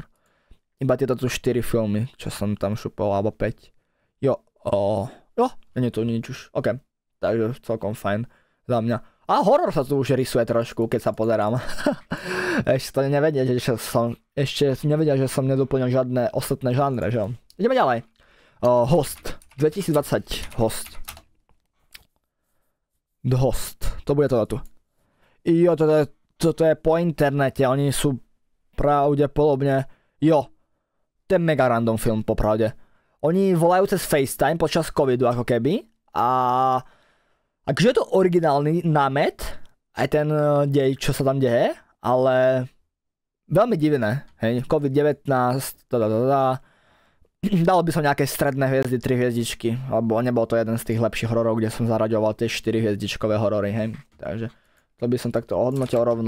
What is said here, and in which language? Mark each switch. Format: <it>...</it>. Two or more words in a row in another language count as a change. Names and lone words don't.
<sk>Iba tieto tu 4 filmy, čo som tam šupol, alebo 5. Nie to nič už, ok. Takže celkom fajn za mňa. A horor sa tu už rysuje trošku, keď sa pozerám. Ešte to nevedia, že som nedoplnil žiadne ostatné žánre, že? Ideme ďalej. Host. 2020 Host. The Host. To bude to tu. Toto je po internete. Oni sú pravdepodobne... to je mega random film, popravde. Oni volajú cez FaceTime počas covidu, ako keby. A... Akže je to originálny námet, aj ten dej, čo sa tam deje, ale veľmi divné, hej, COVID-19, dal by som nejaké stredné hviezdy, 3 hviezdičky, lebo nebol to jeden z tých lepších hororov, kde som zaraďoval tie 4 hviezdičkové horory, hej, takže to by som takto ohodnotil rovno.</sk>